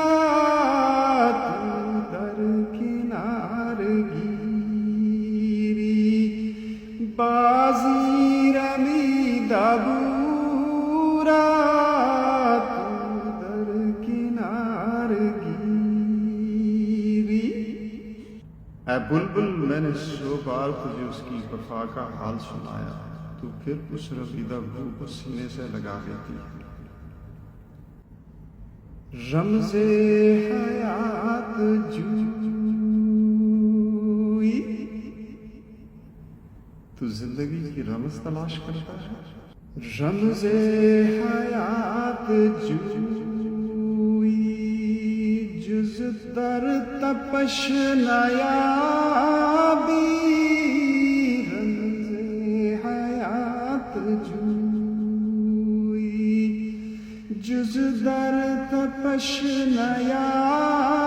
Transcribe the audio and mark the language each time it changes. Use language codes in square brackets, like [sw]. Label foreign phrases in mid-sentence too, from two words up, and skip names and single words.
[fa] تو در کنار گیری بازی رمیدہ بورا. تو در کنار گیری. [ur] اے بلبل میں نے 100 بار تجھے اس کی وفا کا حال سنایا، تو پھر اس [fa] رمیدہ بو [ur] کو سینے سے لگا دیتی. [fa] رمز حیات جوئی [ur] تو زندگی کی رمز تلاش کرتا ہے. [fa] رمز حیات جوئی جز در تپش نیابی. رمز حیات جوئی جز در تپش نیابی.